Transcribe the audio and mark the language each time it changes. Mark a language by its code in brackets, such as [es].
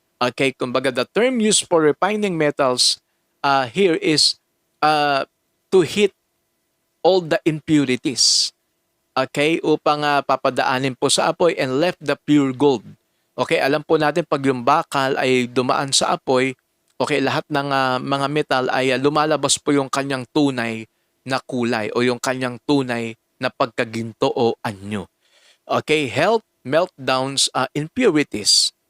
[en] Okay, kumbaga the term used for refining metals here is to hit all the impurities. [tl] Okay, upang papadaanin po sa apoy [en] and left the pure gold. [tl] Okay, alam po natin pag yung bakal ay dumaan sa apoy, okay, lahat ng mga metal ay lumalabas po yung kanyang tunay na kulay o yung kanyang tunay na pagkaginto o anyo. [en] Okay, health, meltdowns, impurities.